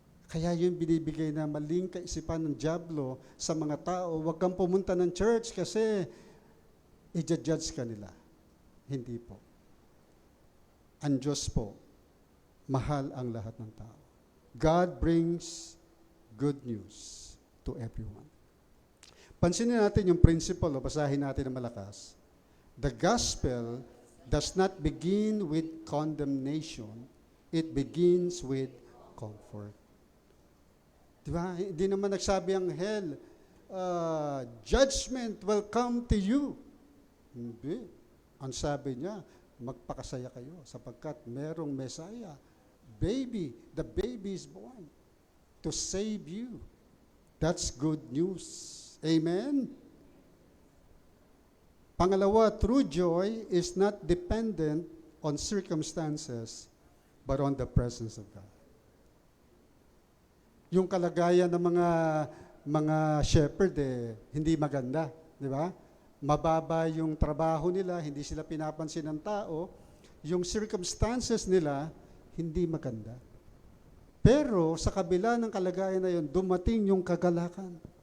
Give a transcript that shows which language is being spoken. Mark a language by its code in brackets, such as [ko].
[tl] Kaya yung binibigay na maling kaisipan ng dyablo sa mga tao, huwag kang pumunta ng church kasi i-judge ka nila. Hindi po. Ang Diyos po, mahal ang lahat ng tao. [en] God brings good news to everyone. [tl] Pansinin natin yung principle, basahin natin ng malakas. [en] The gospel does not begin with condemnation, it begins with comfort. [tl] Diba? Hindi naman nagsabi ang hell, [en] judgment will come to you. [tl] Hindi. Ang sabi niya, magpakasaya kayo sapagkat merong Messiah. [en] The baby is born to save you. That's good news. Amen? [tl] Pangalawa, [en] true joy is not dependent on circumstances, but on the presence of God. [tl] Yung kalagayan ng mga shepherd, hindi maganda. Di ba? Mababa yung trabaho nila, hindi sila pinapansin ng tao, yung circumstances nila, hindi maganda. Pero sa kabila ng kalagayan na yun, dumating yung kagalakan.